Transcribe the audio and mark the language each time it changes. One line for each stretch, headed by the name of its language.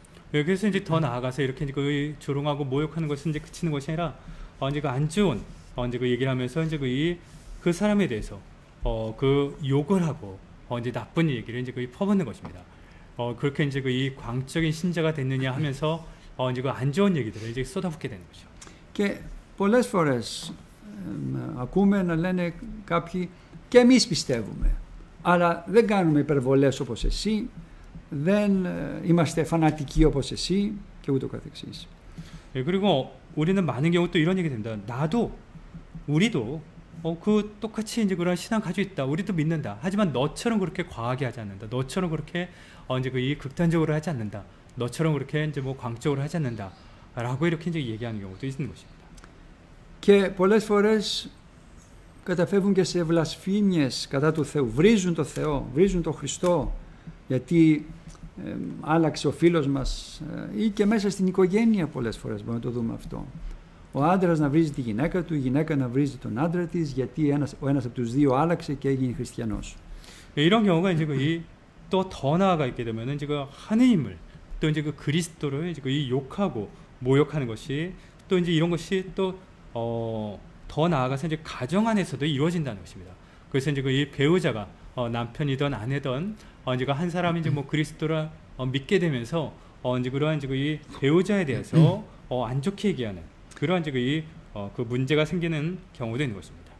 Korean: 그래서 이제 더 나아가서 이렇게 이제 그 조롱하고 모욕하는 것은 이제 그치는 것이 아니라 이제 그 안 좋은 이제 그 얘기를 하면서 이제 그 사람에 대해서 그 욕을 하고 이제 나쁜 얘기를 이제 그 퍼붓는 것입니다. 그렇게 이제 그 이 광적인 신자가 됐느냐 하면서 이제 그 안 좋은 얘기들을 이제 쏟아붓게 되는 거죠.
Greek: Και πολλές φορές ακούμε να λένε κάποιοι και εμείς πιστεύουμε, αλλά δεν κάνουμε υπερβολές όπως εσύ, δεν είμαστε φανατικοί όπως εσύ και ούτω καθεξής.
Korean: 그리고 우리는 많은 경우 또 이런 얘기 됩니다. 우리도 그 똑같이 이제 그런 신앙 가지고 있다. 우리도 믿는다. 하지만 너처럼 그렇게 과하게 하지 않는다. 너처럼 그렇게 이제 그 이 극단적으로 하지 않는다. 너처럼 그렇게 이제 뭐 광적으로 하지 않는다라고 이렇게 이제 얘기하는 경우도 있는 것입니다.
Greek: Και πολλές φορές καταφεύγουν και σε βλασφήμιες κατά του Θεού. Βρίζουν το Θεό, βρίζουν τον Χριστό, γιατί άλλαξε ο φίλος μας, ή και μέσα στην οικογένεια πολλές φορές μπορούμε να το δούμε αυτό. Ο άντρας να βρίζει τη γυναίκα του, η γυναίκα να βρίζει τον άντρα της, γιατί ο ένας από τους δύο άλλαξε και έγινε χριστιανός.
Korean: 이런 경우가 이제 또 더 나아가 있게 되면은 이제 그 하느님을 또 이제 그 그리스도를 이제 이 욕하고 모욕하는 것이 또 이제 이런 것이 또 더 나아가서 이제 가정 안에서도 이루어진다는 것입니다. 그래서 이제 이 배우자가 남편이든 아내든 이제 한 사람이 이제 뭐 그리스도를 믿게 되면서 이제 그러한 이제 이 배우자에 대해서 안 좋게 얘기하는 그러한 이제 그 문제가 생기는 경우도 있는 것입니다.